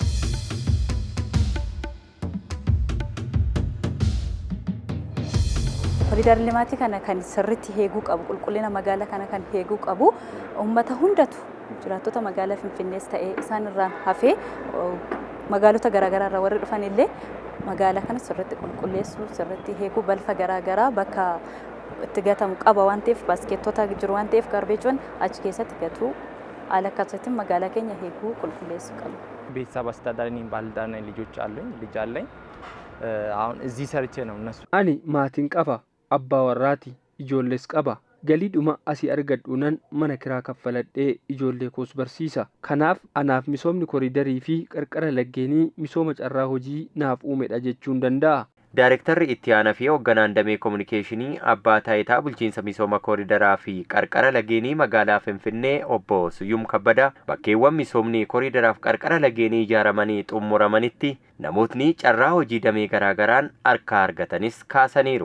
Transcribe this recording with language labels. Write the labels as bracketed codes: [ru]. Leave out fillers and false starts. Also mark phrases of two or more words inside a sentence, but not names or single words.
[om] Koolidar limaatii kana kan sirriitti eeguu qabu qulqullina magaalaa kana kan eeguu qabu uummata hundatu jiraattota magaalaa Finfinnees ta'ee isaan irraan hafee magaalota garaagaraa irraa warri dhufan illee magaalaa kana sirriitti qulqulleessuu sirriitti eeguu balfa garaagaraa bakka itti gatamu qaba waan ta'eef baaskeettota jiru waan ta'eef gaarbeejiin achi keessatti gatuu haala akkasiitiin magaalaa keenya eeguu qulqulleessuu qabu. [am] ቤተሰብ አስተዳዳሪ ነኝ። ባለዳና ልጆች አሉኝ ልጅ አለኝ። አሁን እዚህ ሰርቼ ነው እነሱ [om] ani maatiin qaba abbaa warraati ijoollees qaba galiidhuma asii argadhuunan mana kiraa kaffaladhee ijoollee koos barsiisa. Kanaaf anaaf misoomni koriidarii fi qarqara laggeenii misooma carraa hojii naaf uumedha jechuun danda'a. Daarektarri itti aanaa fi hoogganaan damee kominikeeshinii abbaa taayitaa bulchiinsa misooma kooriidaraa fi qarqara lageenii magaalaa Finfinnee obbo Suyyum Kabbadaa bakkeewwan misoomni kooriidaraaf qarqara lageenii ijaaramanii xumuramanitti namootni carraa hojii damee garaagaraan harka argatanis kaasaniiru.